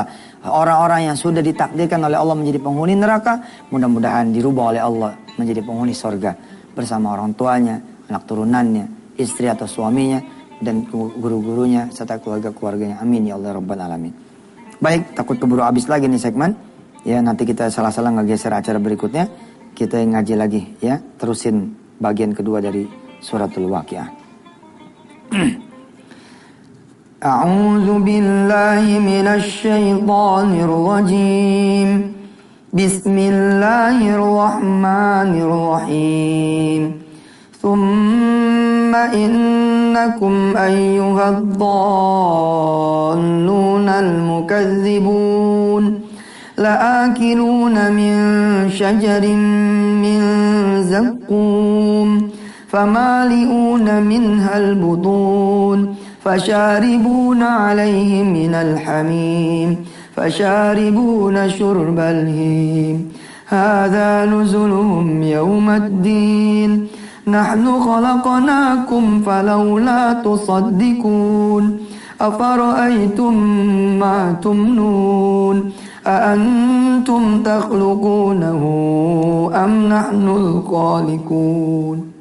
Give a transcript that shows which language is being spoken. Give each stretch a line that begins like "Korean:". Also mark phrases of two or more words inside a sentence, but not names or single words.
Indonesian: Orang-orang yang sudah ditakdirkan oleh Allah menjadi penghuni neraka, mudah-mudahan dirubah oleh Allah menjadi penghuni surga bersama orang tuanya, anak turunannya, istri atau suaminya, dan guru-gurunya, serta keluarga-keluarganya.
Arabic: آمين يا الله رب العالمين.
Indonesian: Baik, takut keburu habis lagi nih segmen. Ya, nanti kita salah-salah ngegeser acara berikutnya. Kita ngaji lagi ya, terusin bagian kedua dari suratul Waqiah.
Arabic: أعوذ بالله من الشيطان الرجيم. بسم الله الرحمن الرحيم. ثم إنكم أيها الضالون المكذبون لآكلون من شجر من زقوم فمالئون منها البطون فشاربون عليه من الحميم فشاربون شرب الهيم هذا نزلهم يوم الدين نحن خلقناكم فلولا تصدقون أفرأيتم ما تمنون أأنتم تخلقونه أم نحن الخالقون